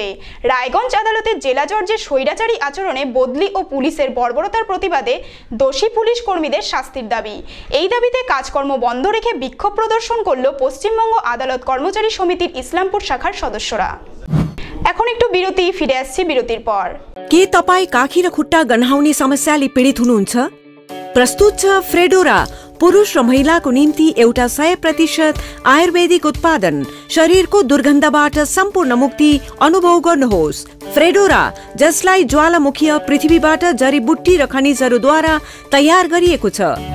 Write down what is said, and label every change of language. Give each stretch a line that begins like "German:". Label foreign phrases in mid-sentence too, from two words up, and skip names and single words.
Bangla: রায়গঞ্জ আদালতের জেলা জজের স্বৈরাচারী আচরণে বদলি ও পুলিশের বর্বরতার প্রতিবাদে দোষী পুলিশ কর্মীদের শাস্তির দাবি। এই দাবিতে কাজকর্ম বন্ধ রেখে বিক্ষোভ প্রদর্শন করল পশ্চিমবঙ্গ আদালত কর্মচারী সমিতির ইসলামপুর শাখার সদস্যরা। এখন একটু বিরতি, ফিরে আসছি বিরতির পর।
Nepali: के तपाई काखी र खुट्टा गन्हाउने समस्याले पीडित हुनुहुन्छ? प्रस्तुत छ फ्रेडोरा, पुरुष र महिलाको निम्ति एउटा 100% आयुर्वेदिक उत्पादन। शरीरको दुर्गन्धबाट सम्पूर्ण मुक्ति अनुभव गर्नुहोस्। फ्रेडोरा, जसलाई ज्वालामुखीय पृथ्वीबाट जडीबुट्टी र खनिजहरूद्वारा तयार गरिएको छ।